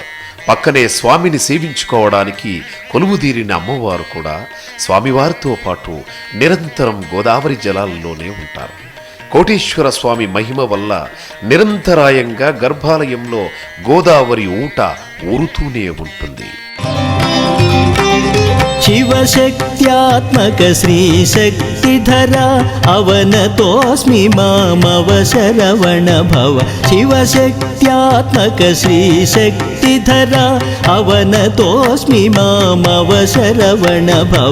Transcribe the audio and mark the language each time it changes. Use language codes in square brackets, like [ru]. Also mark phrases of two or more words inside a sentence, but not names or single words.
[te] పక్కనే స్వామిని సేవించుకోవడానికి కొలువుదీరిన అమ్మవారు కూడా స్వామివారితో పాటు నిరంతరం గోదావరి జలాల్లోనే ఉంటారు. కోటేశ్వర స్వామి మహిమ వల్ల నిరంతరాయంగా గర్భాలయంలో గోదావరి ఊట ఊరుతూనే ఉంటుంది. [sa] शिवशक्त्यात्मक श्रीशक्तिधरा अवनतोऽस्मि मामवशरवण भव. शिवशक्त्यात्मक श्रीशक्तिधरा अवनतोऽस्मि मामवशरवण भव.